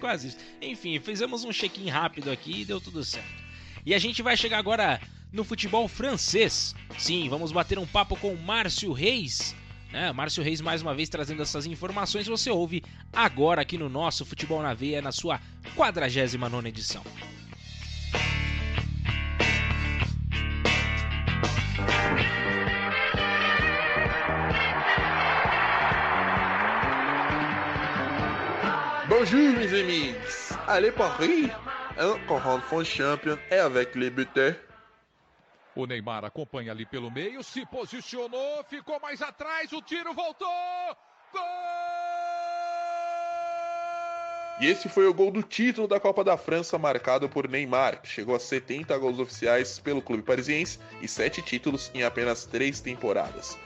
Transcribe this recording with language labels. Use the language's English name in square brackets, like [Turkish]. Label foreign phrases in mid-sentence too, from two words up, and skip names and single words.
[Portuguese] Enfim, fizemos um check-in rápido aqui e deu tudo certo. E a gente vai chegar agora no futebol francês. Sim, vamos bater um papo com o Márcio Reis. Márcio Reis mais uma vez trazendo essas informações. Você ouve agora aqui no nosso Futebol na Veia, na sua 49ª edição. [French] Bonjour mes amis, allez Paris, un grand fond champion et avec les buteurs. [Portuguese] O Neymar acompanha ali pelo meio, se posicionou, ficou mais atrás, o tiro voltou, gol! E esse foi o gol do título da Copa da França, marcado por Neymar, que chegou a 70 gols oficiais pelo clube parisiense e 7 títulos em apenas 3 temporadas.